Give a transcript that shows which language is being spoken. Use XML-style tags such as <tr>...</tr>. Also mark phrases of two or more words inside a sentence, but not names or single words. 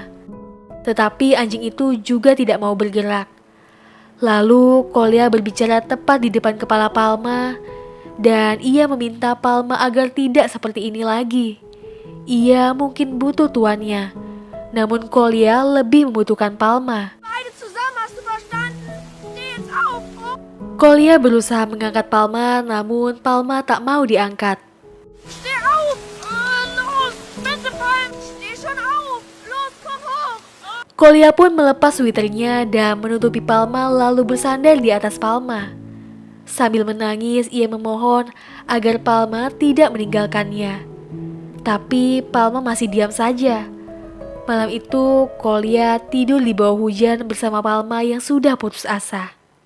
<id>Tetapi anjing itu juga tidak mau bergerak. Lalu Kolya berbicara tepat di depan kepala Palma dan ia meminta Palma agar tidak seperti ini lagi. Ia mungkin butuh tuannya, namun Kolya lebih membutuhkan Palma.</id> <de>Beide zusammen, hast du verstanden? Steh jetzt auf!</de> <id>Kolya berusaha mengangkat Palma, namun Palma tak mau diangkat.</id> <de>Steh auf! Los! Bitte, Palm! Steh schon auf! Los, komm hoch!</de> <id>Kolya pun melepas sweaternya dan menutupi Palma lalu bersandar di atas Palma. Sambil menangis ia memohon agar Palma tidak meninggalkannya. Tapi Palma masih diam saja. Malam itu Kolya tidur di bawah hujan bersama Palma yang sudah putus asa.</id>